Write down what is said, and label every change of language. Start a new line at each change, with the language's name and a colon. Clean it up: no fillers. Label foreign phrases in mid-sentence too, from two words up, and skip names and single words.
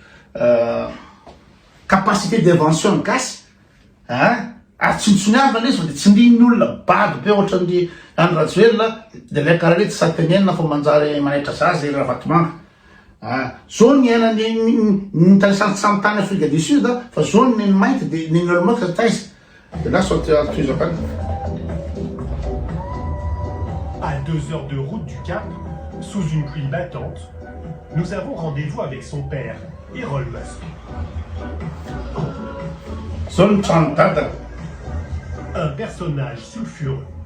French: capacité d'invention
Malagasy: ny gasy atsontsoniavana izy fa de tsy ndrin'ny olona bady be ohatran'ny Andry Rajoelina de le karaha rety satenenina fa manjary manaitra zaza ery Ravatomanga zao ny ainany tany tany Afrique du Sud fa zao ny mainty de ny Elon Musk taiza
French: de là soit à 2 heures de route du Cap, sous une pluie battante, nous avons rendez-vous avec son père, Elon Musk. Un personnage sulfureux.